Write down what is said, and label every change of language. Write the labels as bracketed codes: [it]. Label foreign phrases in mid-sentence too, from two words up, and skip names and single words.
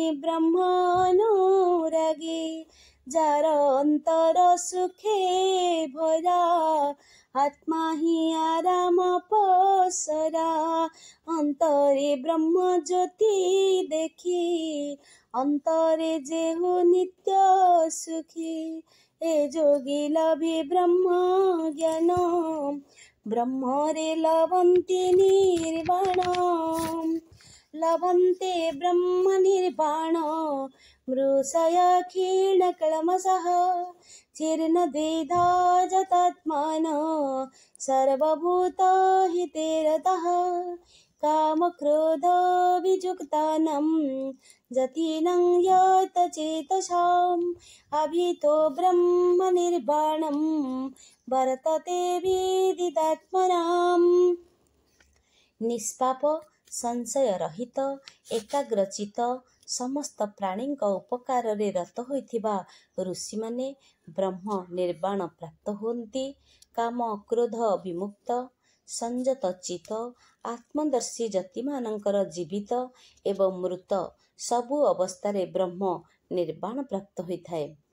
[or] ବ୍ରହ୍ମ ଅନୁରାଗୀ, ଯାର ଅନ୍ତର ସୁଖେ ଭରା, ଆତ୍ମା ହିଁ ଆରାମ ପସରା, ଅନ୍ତରେ ବ୍ରହ୍ମ ଜ୍ୟୋତି ଦେଖି, ଅନ୍ତରେ ଯେହୁ ନିତ୍ୟ ସୁଖୀ, ଏ ଯୋଗୀ ଲଭି ବ୍ରହ୍ମ ଜ୍ଞାନ, ବ୍ରହ୍ମରେ ଲଭନ୍ତି ନିର୍ବାଣ, [sa] ଲଭନ୍ତେ ବ୍ରହ୍ମ ନିର୍ବାଣ, ମୃଷୟ ক্ষীণ କଳମସଃ, ଚୀର୍ଣ୍ଣ ଦ୍ୱିଧା ଯତାତ୍ମାନ, ସର୍ବଭୂତ ହିତେ ରତଃ, काम क्रोध वियुक्तानां जतीनां यत चेतसाम्, अभितो ब्रह्म निर्वाणं वर्तते विदितात्मनाम्। [or] ନିଷ୍ପାପ ସଂଶୟ ରହିତ ଏକାଗ୍ରଚିତ ସମସ୍ତ ପ୍ରାଣୀଙ୍କ ଉପକାରରେ ରତ ହୋଇଥିବା ଋଷିମାନେ ବ୍ରହ୍ମ ନିର୍ବାଣ ପ୍ରାପ୍ତ ହୁଅନ୍ତି। କାମ କ୍ରୋଧ ବିମୁକ୍ତ ସଂଯତ ଚିତ ଆତ୍ମଦର୍ଶୀ ଯତିମାନଙ୍କର ଜୀବିତ ଏବଂ ମୃତ ସବୁ ଅବସ୍ଥାରେ ବ୍ରହ୍ମ ନିର୍ବାଣ ପ୍ରାପ୍ତ ହୋଇଥାଏ।